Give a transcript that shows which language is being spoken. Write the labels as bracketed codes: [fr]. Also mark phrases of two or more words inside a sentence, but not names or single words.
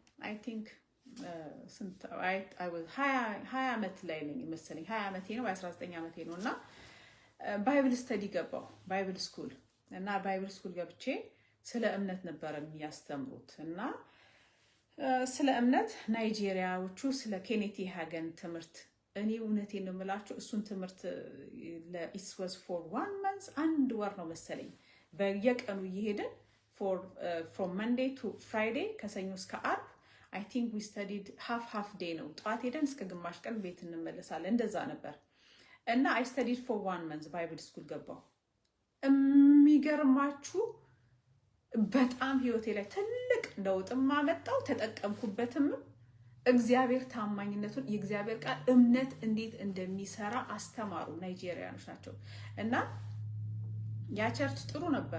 [en] I think [am] ስንት [en] I was [am] 20 ዓመት ላይ ነኝ መሰለኝ። 20 ዓመቴ ነው፣ 19 ዓመቴ ነው እና [en] Bible study [am] ገባሁ፣ ባይብል ስኩል እና [en] Bible school [am] ገብቼ ስለ እምነት ነበር የሚያስተምሩት እና ስለ እምነት ናይጄሪያዎቹ ስለ ኬኔቲ ሃገን ትምህርት እኔ እውነቴን ነው የምላችሁ እሱን ትምህርት [en] it was for 1 month [am] አንድ ወር ነው መሰለኝ በየቀኑ እየሄድን [en] from Monday to Friday [am] ከሰኞ እስከ ዓርብ [en] I think we studied half day [am] ነው። ጧት ሄደን እስከ ግማሽ ቀን ቤት እንመለሳለን። እንደዛ ነበር እና [en] I studied for 1 month Bible school [am] ገባሁ። የሚገርማችሁ በጣም ህይወቴ ላይ ትልቅ ለውጥም አመጣው፣ ተጠቀምኩበትም። እግዚአብሔር ታማኝነቱን የእግዚአብሔር ቃል እምነት እንዴት እንደሚሰራ አስተማሩ። ናይጄሪያኖች ናቸው እና ያ ቸርች ጥሩ ነበር፣